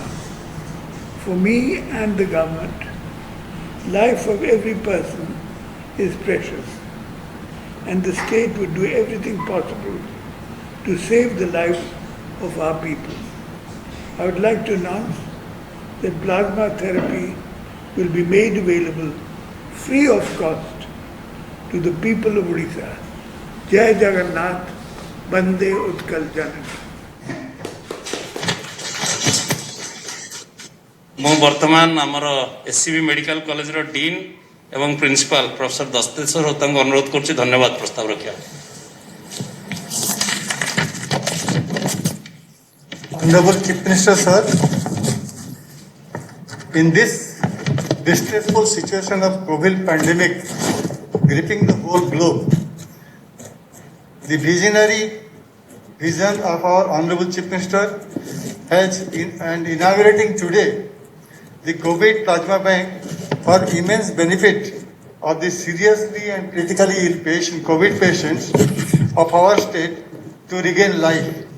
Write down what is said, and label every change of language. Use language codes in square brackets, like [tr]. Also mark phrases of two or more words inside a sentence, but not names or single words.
[en] For me and the government, life of every person is precious, and the state would do everything possible to save the lives of our people. I would like to announce that plasma therapy will be made available free of cost to the people of Odisha. [or] ଜୟ ଜଗନ୍ନାଥ, ବନ୍ଦେ ଉତ୍କଳ ଜନନୀ. ମୁଁ ବର୍ତ୍ତମାନ ଆମର ଏସସିବି [en] medical collegeର dean [or] ଏବଂ [en] principal professor [or] ଦସ୍ତେଶ୍ୱର ହୋତାଙ୍କୁ ଅନୁରୋଧ କରୁଛି ଧନ୍ୟବାଦ ପ୍ରସ୍ତାବ ରଖିବା। [en] Honorable Chief Minister, sir, in this distressful situation of COVID pandemic gripping the whole globe, the visionary vision of our Honorable Chief Minister has inaugurating today the COVID Plasma Bank for immense benefit of the seriously and critically ill COVID patients of our state to regain life.